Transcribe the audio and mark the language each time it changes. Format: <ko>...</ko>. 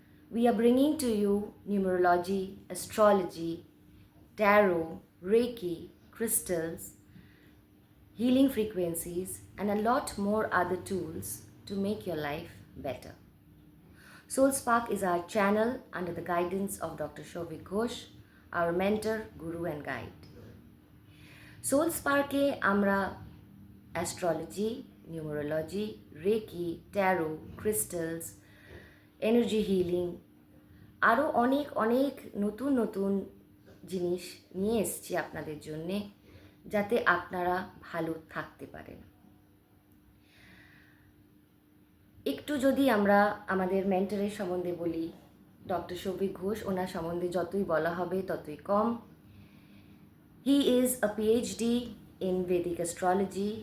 <en>We are bringing to you numerology, astrology, tarot, Reiki, crystals, healing frequencies, and a lot more other tools to make your life better. Soul Spark is our channel under the guidance of Dr. Shouvik Ghosh, our mentor, guru and guide.</en> <bn>Soul Spark e আমরা astrology, numerology, reiki, taro, crystals, energy healing আরও অনেক নতুন নতুন জিনিস নিয়ে এসেছি আপনাদের জন্যে, যাতে আপনারা ভালো থাকতে পারেন। একটু যদি আমরা আমাদের মেন্টরের সম্বন্ধে বলি, ডক্টর শৌভিক ঘোষ, ওনার সম্বন্ধে যতই বলা হবে ততই কম।</bn> <en>He is a PhD in Vedic astrology.</en>